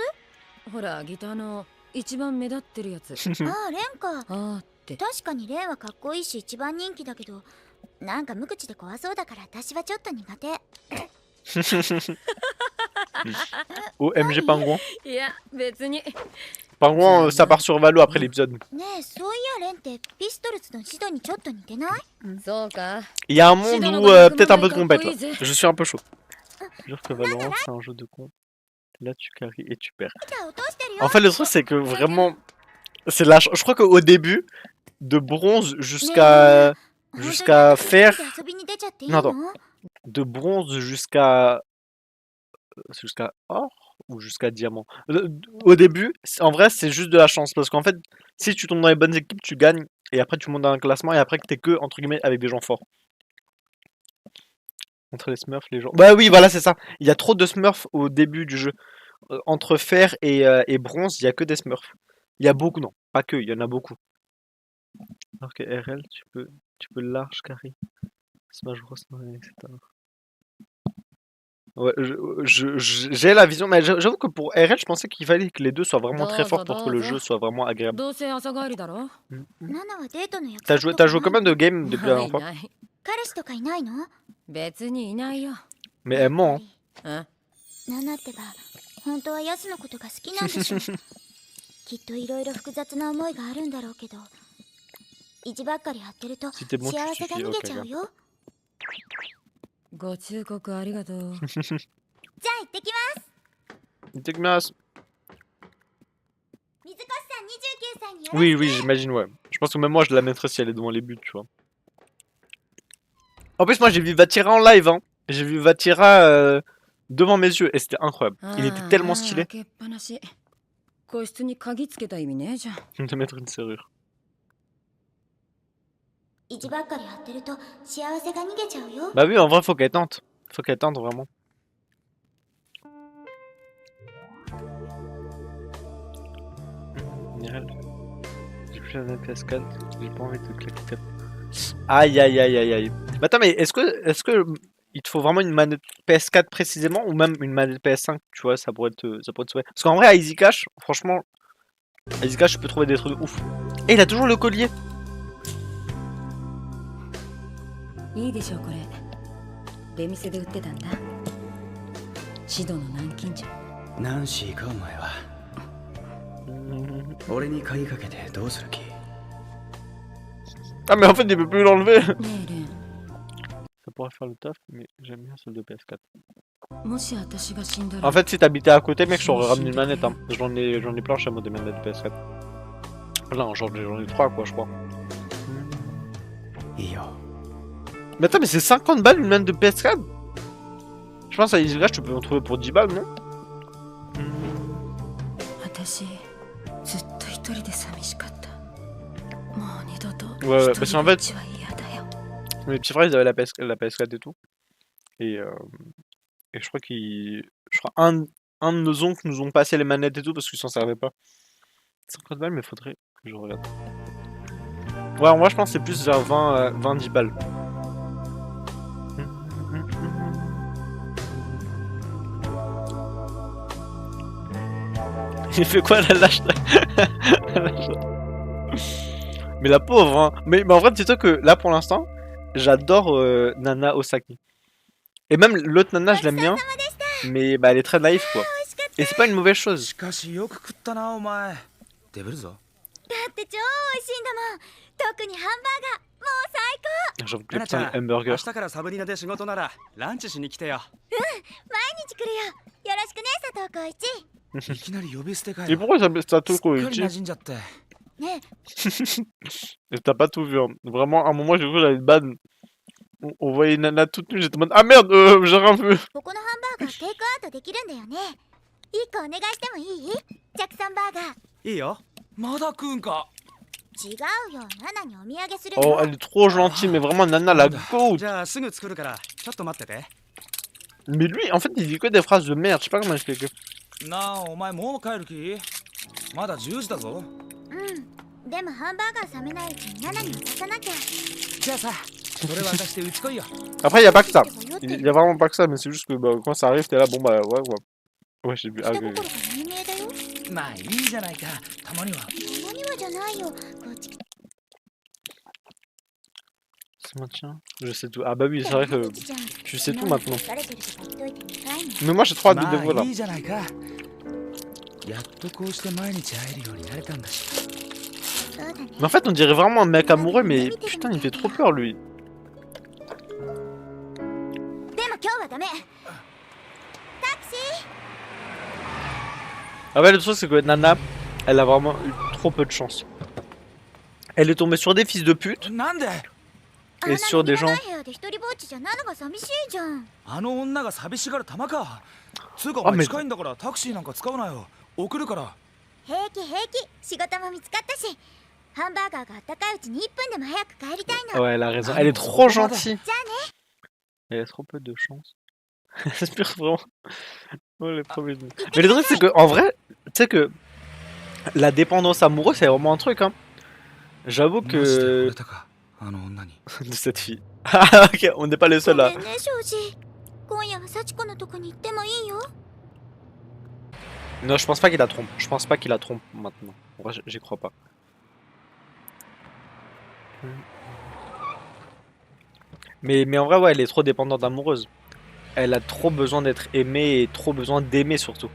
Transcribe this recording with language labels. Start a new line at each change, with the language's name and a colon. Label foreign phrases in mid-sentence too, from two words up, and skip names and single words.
Japanese: ほらギターの一番目立ってるやつ。ああ、レンか。あーって。確かにレンはかっこいいし一番人気だけど、なんか無口で怖そうだから私はちょっと苦手。
French: OMG Pingouin.
Japanese: いや別に。
French: Pingouin, ça part sur Valo après l'épisode.
Japanese: ねえ、そういやレンってピストルズのシドにちょっと似てない？そうか。
French: Il y a un monde où peut-être un peu de compète là. Je suis un peu chaud. Je jure que Valorant c'est un jeu de con. Là tu carries et tu perds.
Japanese: 落としてるよ。
French: En fait le truc c'est que vraiment... C'est la je crois qu'au début, de bronze jusqu'à fer...
Japanese: 遊びに出ちゃっていい
French: Non
Japanese: の？
French: attends. De bronze jusqu'à or ou jusqu'à diamant. Au début, en vrai, c'est juste de la chance parce qu'en fait, si tu tombes dans les bonnes équipes, tu gagnes et après tu montes dans un classement et après que t'es que entre guillemets avec des gens forts. Entre les Smurfs, les gens. Bah oui, voilà, c'est ça. Il y a trop de Smurfs au début du jeu. Entre fer et bronze, il y a que des Smurfs. Il y a beaucoup, non, pas que, il y en a beaucoup. Alors que RL, tu peux large carry. Smash Bros, etc. Ouais, j'ai la vision, mais j'avoue que pour RL, je pensais qu'il fallait que les deux soient vraiment très forts pour que le jeu soit vraiment agréable.
Japanese: どうせ朝帰りだろ。ナナはデートの約
French: T'as
Japanese: 束
French: joué,
Japanese: とか
French: t'as joué
Japanese: ない
French: combien
Japanese: の
French: de games depuis la
Japanese: ない
French: dernière fois?
Japanese: ない。彼氏とかいないの？別にいないよ。
French: Mais elle ment,
Japanese: あ、ナナってば本当はヤスのことが好きなんでしょ。きっといろいろ複雑な思いがあるんだろうけど、意地ばっかり張ってると
French: Si t'es bon,
Japanese: 幸
French: tu
Japanese: せが
French: suffis.
Japanese: 逃げ
French: Ok,
Japanese: ちゃう
French: regarde.
Japanese: よ。ご忠告ありがとう。じゃあ行ってきます。
English: Take me as-
Japanese: 水越さん29歳によろしく。
French: Oui, oui, j'imagine, ouais. Je pense que même moi, je la mettrais si elle est devant les buts, tu vois. En plus, moi, j'ai vu Vatira en live, hein. J'ai vu Vatira devant mes yeux et c'était incroyable. Il était tellement
Japanese: 開
French: stylé
Japanese: けっぱなし。個室に鍵つけた意味ねえじゃん。
French: de mettre une serrure.
Japanese: 意地ばっかり張ってると幸せが逃げちゃうよ。
French: Bah oui, en vrai, faut qu'elle tente. Faut qu'elle tente vraiment. Nirel. J'ai plus la même PS4. J'ai pas envie de claquer tête. Aïe aïe aïe aïe aïe. Mais attends, mais est-ce que il te faut vraiment une manette PS4 précisément ou même une manette PS5, tu vois, ça pourrait te sauver. Parce qu'en vrai, à Easy Cash, franchement, à Easy Cash, tu peux trouver des trucs de ouf. Et il a toujours le collier.
Japanese: いいでしょうこれ。出店で売ってたんだ。シドの南京錠。ナンシーかお前は。俺に鍵かけてどうする気？
French: Ah mais en fait, il peut plus l'enlever.
Japanese: ねえレン。
French: Ça pourrait faire le taf, mais j'aime bien celle de PS4.
Japanese: もし私が死んだら。
French: En fait, si t'habitais à côté, mec, je t'aurais ramené une manette. Hein. J'en ai plein chez moi des manettes PS4. Là, j'en ai 3 quoi, je crois.
Japanese: いいよ。
French: Mais attends, mais c'est 50 balles une manette de PS4? Je pense à EasyCash, tu peux en trouver pour 10 balles, non?
Japanese: 私ずっと一人で寂しかった。もう二度と
French: Ouais, ouais,
Japanese: 一
French: parce
Japanese: 人
French: qu'en
Japanese: ぼっ
French: fait,
Japanese: ちは嫌だよ。
French: mes petits frères, ils avaient la PS4 et tout. Et je crois un de nos oncles nous ont passé les manettes et tout parce qu'ils s'en servaient pas. 50 balles, mais faudrait que je regarde. Ouais, en vrai, je pense que c'est plus vers 20-10 balles. Il fait quoi la lâche Mais la pauvre, hein. Mais en vrai, dis-toi que là pour l'instant, j'adore Nana Osaki. Et même l'autre Nana, je l'aime bien. Mais bah, elle est très naïve quoi. Et c'est pas une mauvaise chose.
Japanese: しかしよく食ったなお前。デブるぞ。だって超美味しいんだもん。特にハンバーガーもう最高。
French: J'avoue que
Japanese: ナ
French: les
Japanese: ナちゃ
French: petits
Japanese: ん、明
French: hamburgers.
Japanese: 日からサブリナで仕事ならランチしに来てよ。毎日来るよ。よろしくね佐藤浩一。いきなり呼び捨てか
French: Et
Japanese: よ。
French: pourquoi ça s'appelle
Japanese: すっ
French: Sato
Japanese: かり
French: Koichi?
Japanese: 馴染んじゃって。ね
French: Et t'as pas tout vu, hein. Vraiment, à un moment, j'ai cru que j'allais être bad. On voyait Nana toute nue, j'étais en mode ah merde, j'ai rien vu.
Japanese: ここのハンバーガーテイクアウトできるんだよね。1個お願いしてもいい？ジャクソンバーガー。いいよ。まだ食うんか。違うよ。ナナにお土産する
French: Oh,
Japanese: よ。
French: elle est trop gentille, mais vraiment, Nana la goat.
Japanese: じゃあすぐ作るからちょっと待ってて。
French: Mais lui, en fait, il dit que des phrases de merde, je sais pas comment expliquer.
Japanese: なあお前もう帰る気？まだ10時だぞ。うん。でもハンバーガー冷めないうちにナナに渡さなきゃ。じゃあさ、それ渡してうち来いよ。
French: Après, y a pas que ça. Il y a vraiment pas que ça, mais c'est juste que bah, quand ça arrive, t'es là, bon bah ouais, ouais. Ouais, j'ai vu. Ah,
Japanese: 下
French: ok,
Japanese: 心
French: ok.
Japanese: が有名だよ。まあいいじゃないか。たまには。たまにはじゃないよ。こっち来て。
French: Ça maintient. Je sais tout. Ah bah oui, c'est vrai que
Japanese: じゃん。
French: tu sais tout maintenant.
Japanese: 疲れてるとか言っといて2回も。
French: Mais moi, j'ai trop hâte de
Japanese: ま
French: dévoiler
Japanese: あ
French: là.
Japanese: いいじゃないか。やっとこうして毎日会えるようになれたんだし。そうだね。
French: Mais en fait, on dirait vraiment un mec amoureux, mais putain, il fait trop peur lui.
Japanese: でも今日はダメ。タクシー。
French: Ah ouais, le truc, c'est que Nana, elle a vraiment eu trop peu de chance. Elle est tombée sur des fils de pute
Japanese: なんで？
French: et sur des gens.
Japanese: あんなに部屋で一人ぼっちじゃナナが寂しいじゃん。あの女が寂しがる玉か。つうかおあめ前近いんだからタクシーなんか使うなよ。送るから。平気平気。仕事も見つかったし。ハンバーガーがあったかいうちに1分でも早く帰りたいの。
French: Ouais, elle a raison. Elle est trop gentille.
Japanese: じゃあね。
French: Elle a trop peu de chance. J'espère vraiment. Oh, les premiers. Mais le truc, c'est que, en vrai, tu sais que la dépendance amoureuse, c'est vraiment un truc, hein. J'avoue
Japanese: マジで惚
French: que.
Japanese: れたかあの女に
French: De cette fille. Ah, ok, on n'est pas les
Japanese: ご
French: seuls
Japanese: め
French: là.
Japanese: んね庄司今夜は幸子のとこに行ってもいいよ
French: Non, je pense pas qu'il la trompe. Je pense pas qu'il la trompe maintenant. En vrai, j'y crois pas. Mais en vrai, ouais, elle est trop dépendante amoureuse. Elle a trop besoin d'être aimée et trop besoin d'aimer surtout.